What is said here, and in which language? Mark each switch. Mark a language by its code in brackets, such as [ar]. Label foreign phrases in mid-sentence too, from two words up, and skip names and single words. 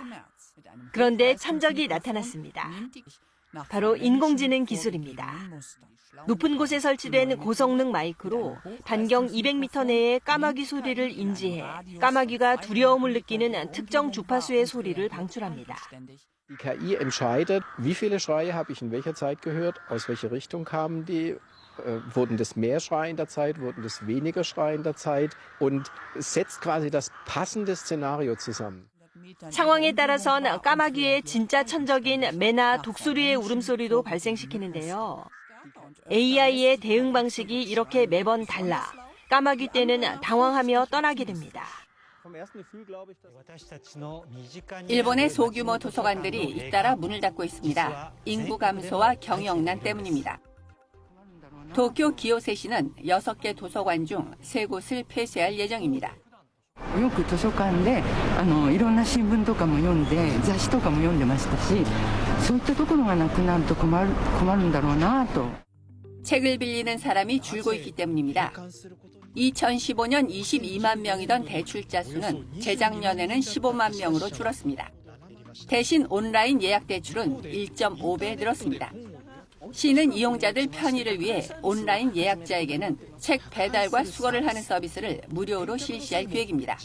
[ko] 그런데 천적이 나타났습니다. 바로 인공지능 기술입니다. 높은 곳에 설치된 고성능 마이크로 반경 200m 내의 까마귀 소리를 인지해 까마귀가 두려움을 느끼는 특정 주파수의 소리를 방출합니다. [de] Die KI entscheidet, wie viele Schreie habe ich in welcher Zeit gehört, aus welcher Richtung kamen die, wurden das mehr Schreie in der Zeit, wurden das weniger Schreie in der Zeit und setzt quasi das passende Szenario zusammen. [ko] 상황에 따라선 까마귀의 진짜 천적인 매나 독수리의 울음소리도 발생시키는데요. AI의 대응 방식이 이렇게 매번 달라 까마귀 떼는 당황하며 떠나게 됩니다. 일본의 소규모 도서관들이 잇따라 문을 닫고 있습니다. 인구 감소와 경영난 때문입니다. 도쿄 기요세시는 6개 도서관 중 3곳을 폐쇄할 예정입니다. [ja] よく図書館でいろんな新聞とかも読んで雑誌とかも読んでましたし、そういったところがなくなると困るんだろうなと。 [ko] 책을 빌리는 사람이 줄고 있기 때문입니다. 2015년 22만 명이던 대출자 수는 재작년에는 15만 명으로 줄었습니다. 대신 온라인 예약 대출은 1.5배 늘었습니다. 시는 이용자들 편의를 위해 온라인 예약자에게는 책 배달과 수거를 하는 서비스를 무료로 실시할 계획입니다.